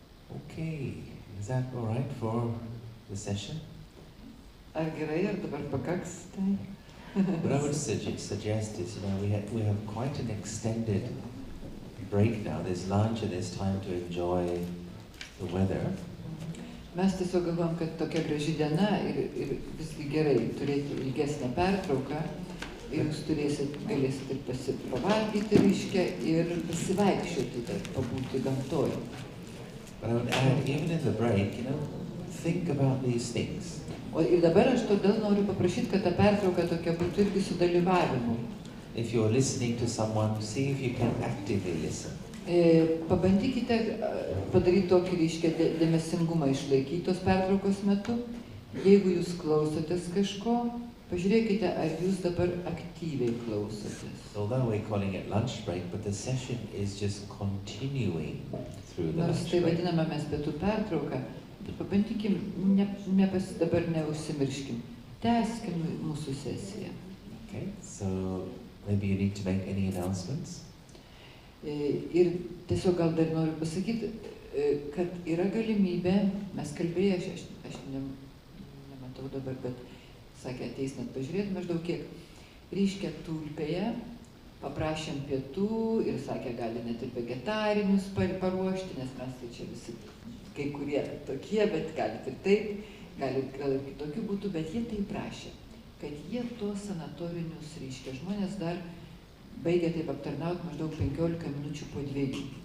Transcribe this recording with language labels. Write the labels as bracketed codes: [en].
[en] Okay, is that all right for the session? [lt] Ar gerai, ar dabar pakaks? Tai? [en] What I would suggest is, we have quite an extended break now. There's lunch and there's time to enjoy the weather. [lt] Mes tiesiog galvom, kad tokia graži diena ir visgi gerai turėti ilgesnę pertrauką ir jūs galėsit ir pavalgyti reiškia ir pasivaikščioti, pabūti gamtoje. [en] But I would add, even in the break, think about these things. [lt] O ir dabar aš todėl noriu paprašyti, kad ta pertrauka tokia būtų irgi su dalyvavimu. [en] If you're listening to someone, see if you can actively listen. [lt] Pabandykite padaryti tokį reiškia dėmesingumą išlaikyti tos pertraukos metu. Jeigu jūs klausotės kažko, pažiūrėkite, ar jūs dabar aktyviai klausotės. [en] Although we're calling it lunch break, but the session is just continuing through the [lt] Nors [en] lunch [lt] tai [en] break. [lt] vadiname mes pietų pertrauką, bet pabandykim, dabar neužsimirškim. Tęskim mūsų sesiją. [en] Okay, so maybe you need to make any announcements? [lt] Ir tiesiog gal dar noriu pasakyti, kad yra galimybė, mes kalbėję, aš nematau dabar, bet sakė, ateis net pažiūrėti maždaug kiek, reiškia tulpėje, paprašėm pietų ir sakė, gali net ir vegetarinius paruošti, nes mes tai čia visi kai kurie tokie, bet galit ir taip, gal ir kitokių būtų, bet jie tai prašė, kad jie tuos sanatorinius, reiškia, žmonės dar baigia taip aptarnauti maždaug 15 minučių po 2.